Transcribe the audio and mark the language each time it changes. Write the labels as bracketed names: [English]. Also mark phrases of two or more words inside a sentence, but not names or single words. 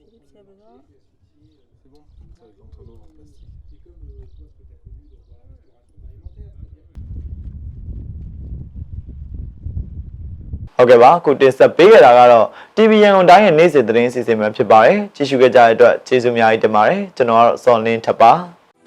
[French] s'il y a besoin. C'est bon, ça va être entre l'eau en plastique. C'est comme toi, ce que tu as connu dans la restauration alimentaire, c'est-à-dire [Burmese] ဟုတ်ကဲ့ပါကိုတင်ဆက်ပေးခဲ့တာကတော့ TV ရန်ကုန်တိုင်းရဲ့နေ့စဉ်သတင်းအစီအစဉ်ပဲဖြစ်ပါတယ်ကြည့်ရှုခဲ့ကြတဲ့အတွက်ကျေးဇူးအများကြီးတင်ပါတယ်ကျွန်တော်ကတော့စော်လင်းထပ်ပါ